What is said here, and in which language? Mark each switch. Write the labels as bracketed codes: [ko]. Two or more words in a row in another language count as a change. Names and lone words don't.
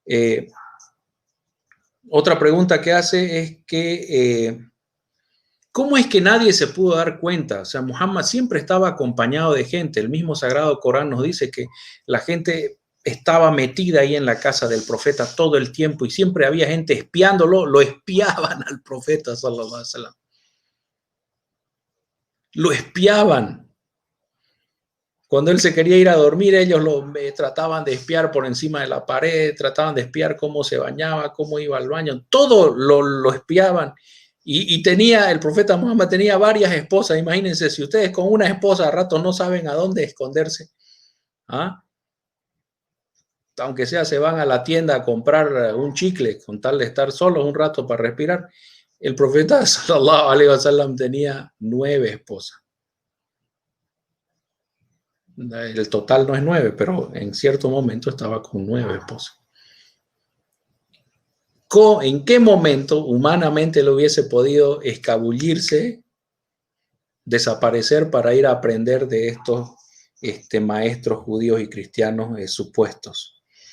[es] Otra pregunta que hace es que ¿cómo es que nadie se pudo dar cuenta? O sea, Muhammad siempre estaba acompañado de gente. El mismo Sagrado Corán nos dice que la gente estaba metida ahí en la casa del profeta todo el tiempo y siempre había gente espiándolo, lo espiaban al profeta, [ar] صلى الله عليه وسلم. [es] Lo espiaban. Cuando él se quería ir a dormir, ellos lo trataban de espiar por encima de la pared, trataban de espiar cómo se bañaba, cómo iba al baño, todo lo espiaban. Y el profeta Muhammad tenía varias esposas. Imagínense, si ustedes con una esposa a rato no saben a dónde esconderse, ¿ah? Aunque sea se van a la tienda a comprar un chicle con tal de estar solos un rato para respirar. El profeta [ar] صلى الله عليه وسلم [es] tenía 9 esposas. El total no es 9, pero en cierto momento estaba con 9 esposas. ¿En qué momento humanamente le hubiese podido escabullirse, desaparecer para ir a aprender de estos maestros judíos y cristianos supuestos?